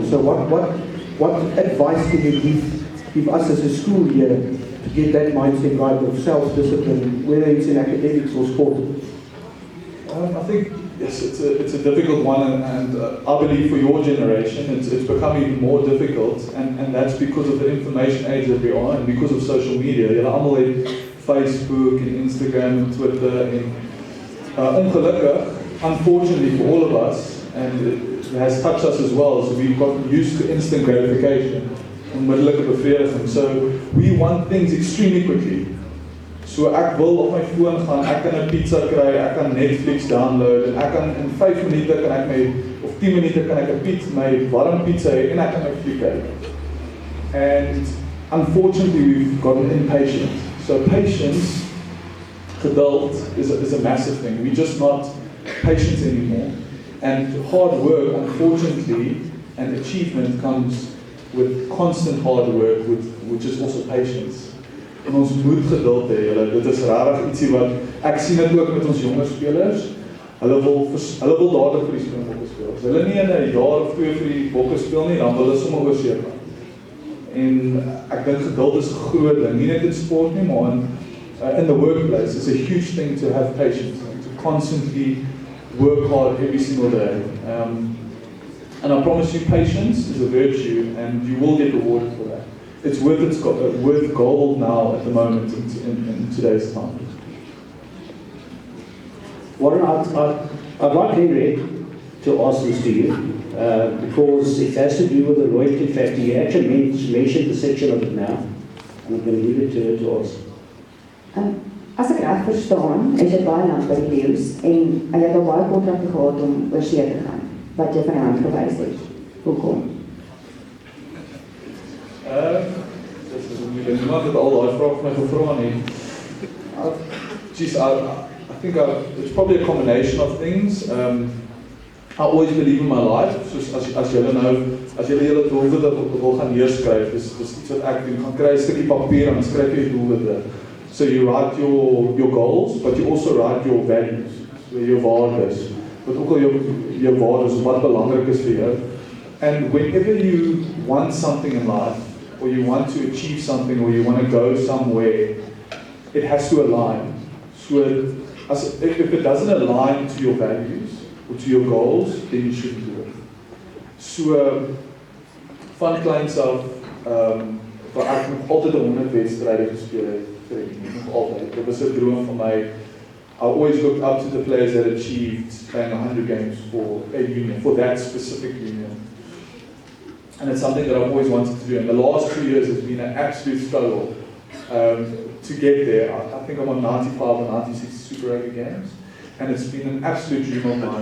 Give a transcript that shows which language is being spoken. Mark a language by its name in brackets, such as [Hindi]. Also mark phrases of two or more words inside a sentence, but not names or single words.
[English] So what advice can you give us as a school here to get that mindset right of self-discipline, whether it's in academics or sport? I think yes, it's a difficult one, and I believe for your generation, it's become even more difficult, and that's because of the information age that we are, and because of social media. [Afrikaans] Julle almal het [English] Facebook and Instagram and Twitter, and ongelukkig, unfortunately for all of us, and it has touched us as well, so we've gotten used to instant gratification, [Afrikaans] onmiddellike bevrediging. [English] So we want things extremely quickly. [Afrikaans] So ek wil op my foon gaan, ek kan 'n pizza kry, ek kan Netflix download, en ek kan in 5 minute kan ek my, of 10 minute kan ek 'n pizza, my warm pizza hê, en ek kan my fliek kyk. [English] And unfortunately we've gotten impatient. So patience, geduld, is a massive thing. We're just not patient anymore. And hard work, unfortunately, and achievement comes with constant hard work, which is also patience. [Afrikaans] En ons moet geduld hê, julle. Dit is regtig ietsie wat ek sien dit ook met ons jonger spelers. Hulle wil dadelik vir die Springbokke speel. As hulle nie in 'n jaar of 2 vir die Bokke speel nie, dan wil hulle sommer oor see gaan. En ek dink geduld is 'n groot ding, nie net in sport nie, maar [English] in the workplace. It's a huge thing to have patience, to constantly work hard every single day. And I promise you, patience is a virtue, and you will get rewarded for that. it's worth gold now at the moment in today's time. Warren, I'd like Henry to ask this to you, because it has to do with the loyalty factor. You actually mentioned the section of it now, and I'm going to leave it to her to ask. [Afrikaans] As ek reg verstaan, is dit baie lank by die leeu's en jy het al baie kontrakte gehad om oor see te gaan, wat jy van die hand gewys het. Hoekom? Dis is moeilik. Niemand het al daai vraag vir my gevra nie. [English] I think it's probably a combination of things. I always believe in my life. [Afrikaans] Soos as julle nou, as julle julle doelwitte wil gaan neerskryf, dis iets wat ek doen. Gaan kry 'n stukkie papier en skryf jy doelwitte. [English] So you write your goals, but you also write your values, your waardes. [Afrikaans] Wat ook al jou waardes, wat belangrik is vir jou. [English] And whenever you want something in life, or you want to achieve something, or you want to go somewhere, it has to align. So if it doesn't align to your values, or to your goals, then you shouldn't do it. [Afrikaans] So van kleins af, waar ek nog altyd 100 wedstryde gespeel het, nog altyd. Dit was 'n droom van my. [English] I always looked up to the players that achieved playing 100 games for a union, for that specific union. And it's something that I've always wanted to do. And the last 2 years has been an absolute struggle to get there. I think I'm on 95 or 96 Super Rugby games. And it's been an absolute dream of mine.